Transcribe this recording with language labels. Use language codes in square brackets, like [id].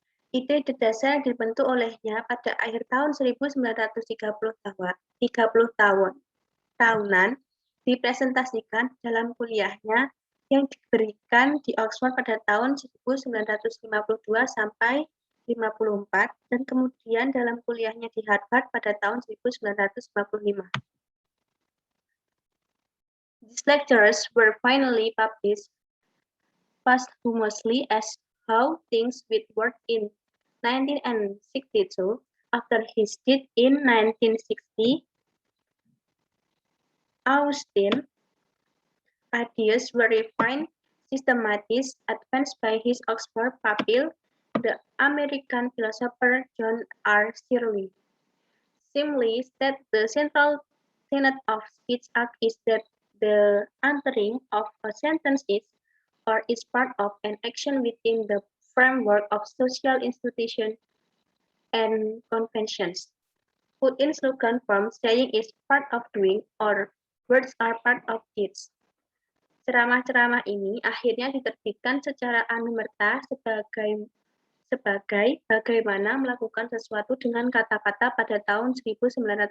[id] Ide dasar dibentuk olehnya pada akhir tahun 1930-tahunan dipresentasikan dalam kuliahnya yang diberikan di Oxford pada tahun 1952 sampai 54 dan kemudian dalam kuliahnya di Harvard pada tahun 1955. [en] These lectures were finally published posthumously as How Things Would Work in 1962. After his death in 1960, Austin's ideas were refined, systematized, advanced by his Oxford pupil, the American philosopher John R. Searle. Simply said, the central tenet of speech art is that the uttering of a sentence is or is part of an action within the framework of social institutions and conventions. Put in slogan form, saying is part of doing or words are part of deeds. [id] Ceramah-ceramah ini akhirnya diterbitkan secara anumerta sebagai bagaimana melakukan sesuatu dengan kata-kata pada tahun 1962.